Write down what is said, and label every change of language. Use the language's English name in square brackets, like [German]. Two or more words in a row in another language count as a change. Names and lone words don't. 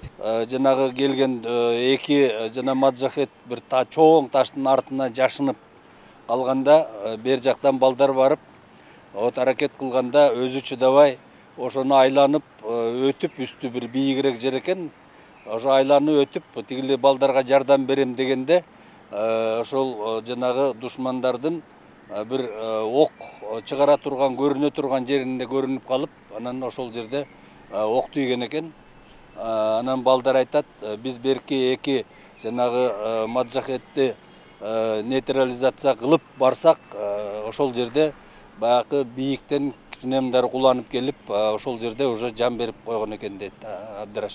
[Kyrgyz] Жанагы келген эки жана маджахет бир чоң таштын артына жашынып алганда бер жактан балдар барып от аракет кылганда өзү чыдабай ошону айланып өтүп, үстү бир бийигирээк жер экен, ошо айланып өтүп тигиле балдарга жардам берем дегенде ошол жанагы душмандардын бир ок чыгара турган, көрүнө турган жеринде көрүнүп калып, анан ошол жерде ок тийген экен. Анан балдар айтат, биз берки эки жанагы маджахетти нейтрализация кылып барсак, ошол жерде баягы бийиктен кичинемдер куланып келип, ошол жерде уже жан берип койгон экен дейт Абдрашид.